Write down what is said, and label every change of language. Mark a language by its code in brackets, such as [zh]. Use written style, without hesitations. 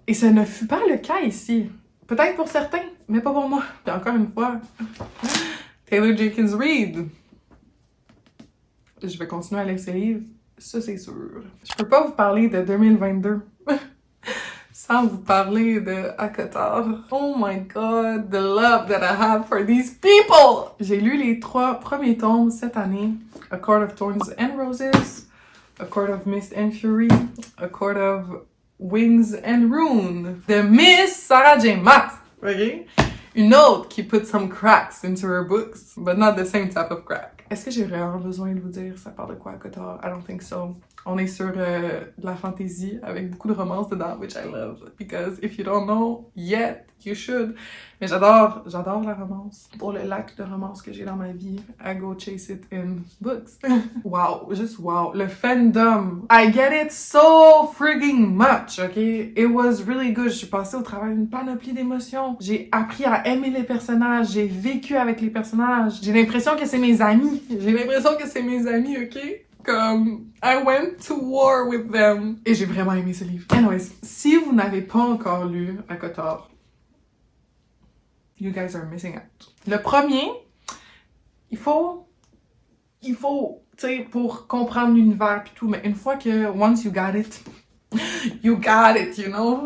[fr] Et ce ne fut pas le cas ici. Peut-être pour certains, mais pas pour moi. Puis encore une fois, Taylor Jenkins Reid. Je vais continuer à lire ce livre, ça c'est sûr. Je peux pas vous parler de 2022 sans vous parler de ACOTAR. [en] Oh my god, the love that I have for these people! [fr] J'ai lu les 3 premiers tomes cette année. [en] A Court of Thorns and Roses, A Court of Mist and Fury, A Court of Wings and Runes de Miss Sarah J. Maas. Okay? [fr] Une autre qui [en] put some cracks into her books, but not the same type of crack. [fr] Est-ce que j'ai vraiment besoin de vous dire ça parle de quoi ACOTAR? [en] I don't think so. [fr] On est sur de la fantasy avec beaucoup de romance dedans, [en] which I love. Because if you don't know yet, you should. [fr] Mais j'adore la romance. Pour le lac de romance que j'ai dans ma vie, [en] I go chase it in books. Wow, juste wow. Le fandom, I get it so frigging much, ok? It was really good. [fr] Je suis passée au travers d'une panoplie d'émotions. J'ai appris à aimer les personnages. J'ai vécu avec les personnages. J'ai l'impression que c'est mes amis. Ok? Comme, [en] I went to war with them. [fr] Et j'ai vraiment aimé ce livre. Anyways, si vous n'avez pas encore lu ACOTAR, [en] you guys are missing out. [fr] Le premier, il faut, tu sais, pour comprendre l'univers pis tout, mais une fois que, [en] once you got it, you know?